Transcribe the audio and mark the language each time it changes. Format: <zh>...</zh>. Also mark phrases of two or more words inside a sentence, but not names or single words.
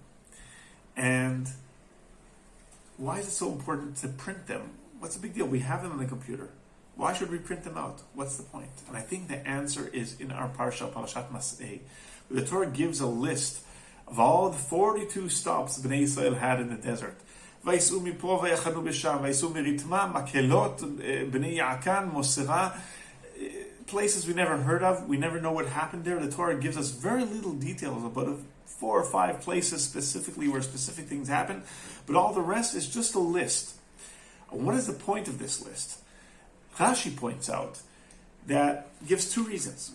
<en>And why is it so important to print them? What's the big deal? We have them on the computer. Why should we print them out? What's the point? And I think the answer is in our parsha, Matot-Masei. The Torah gives a list of all the 42 stops Bnei Israel had in the desert.</en> <he>ויסעו מפה ויחנו בשם, ויסעו מרתמה, מקהלת, בני יעקן, מסרה,</he> <en>places we never heard of, we never know what happened there. The Torah gives us very little details about 4 or 5 places specifically where specific things happen, but all the rest is just a list. What is the point of this list? Rashi points out that gives 2 reasons.</en>